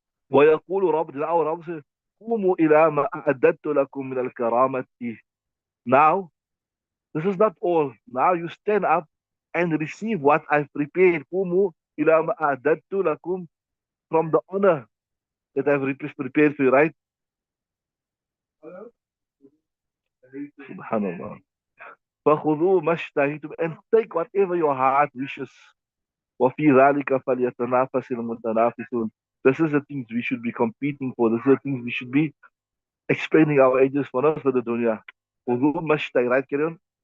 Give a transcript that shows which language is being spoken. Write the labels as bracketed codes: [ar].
[ar] ويقول رب now رب says قوموا إلى ما أعددت لكم من الكرامة. [en] Now this is not all. Now you stand up and receive what I've prepared. [ar] قوموا إلى ما أعددت لكم, [en] from the honor that I've prepared for you, right? Subhanallah. [ar] فخذوا ما اشتهيتم, [en] and take whatever your heart wishes. [ar] وفي ذلك فليتنافس المتنافسون. [en] This is the things we should be competing for. This is the things we should be expanding our ages for, not for the dunya. [ar] خذوا ما اشتهي, [en] right, carry on.